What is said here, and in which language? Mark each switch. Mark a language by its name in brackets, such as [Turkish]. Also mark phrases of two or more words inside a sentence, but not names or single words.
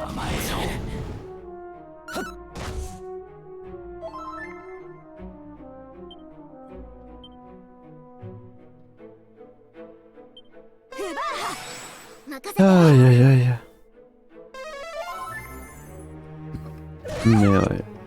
[Japanese] 甘えろ任せて [French] Aïe aïe aïe. Mais ouais.